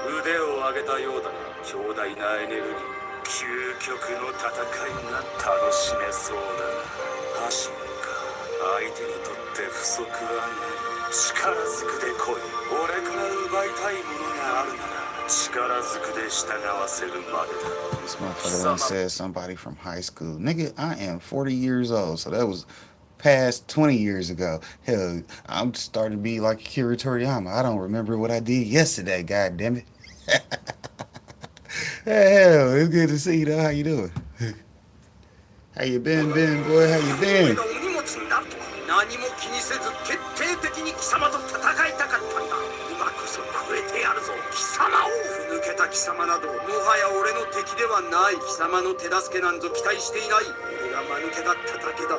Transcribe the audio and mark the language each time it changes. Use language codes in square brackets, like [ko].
[ja] 腕を上げたようだな。強大なエネルギー。究極の戦いが楽しめそうだな。走るか。相手にとって不足はない。力ずくで来い。俺から奪いたいものがあるなら力ずくで従わせるまでだ。 [en] This motherfucker done said somebody from high school. Nigga, I am 40 years old, so that was past 20 years ago. Hell, I'm starting to be like Akira Toriyama. I don't remember what I did yesterday, god damn it. Hell, it's good to see you though. How you doing? How you been, boy? How you been? [ja] 何も気にせず徹底的に貴様と戦いたかったんだ。今こそ超えてやるぞ貴様を。ふぬけた貴様などもはや俺の敵ではない。貴様の手助けなんぞ期待していない。俺が間抜けだっただけだ。